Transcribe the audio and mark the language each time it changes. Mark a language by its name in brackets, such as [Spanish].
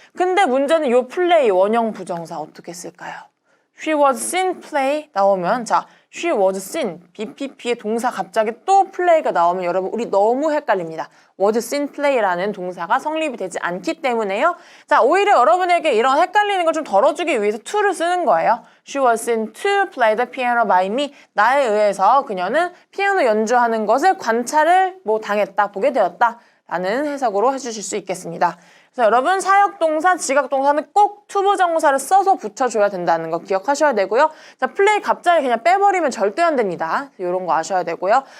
[Korean] 근데 문제는 요 play 원형 부정사 어떻게 쓸까요? [English] she was seen play [Korean] 나오면, 자, [English] she was seen, [Korean] BPP의 동사 갑자기 또 play가 나오면 여러분 우리 너무 헷갈립니다. was seen play라는 동사가 성립이 되지 않기 때문에요. 자, 오히려 여러분에게 이런 헷갈리는 걸 좀 덜어주기 위해서 to를 쓰는 거예요. [English] She was seen to play the piano by me. [Korean] 나에 의해서 그녀는 피아노 연주하는 것을 관찰을 당했다, 보게 되었다 라는 해석으로 해주실 수 있겠습니다. 그래서 여러분 사역동사, 지각동사는 꼭 투부정사를 써서 붙여줘야 된다는 거 기억하셔야 되고요. 자, 플레이 갑자기 그냥 빼버리면 절대 안 됩니다. 이런 거 아셔야 되고요.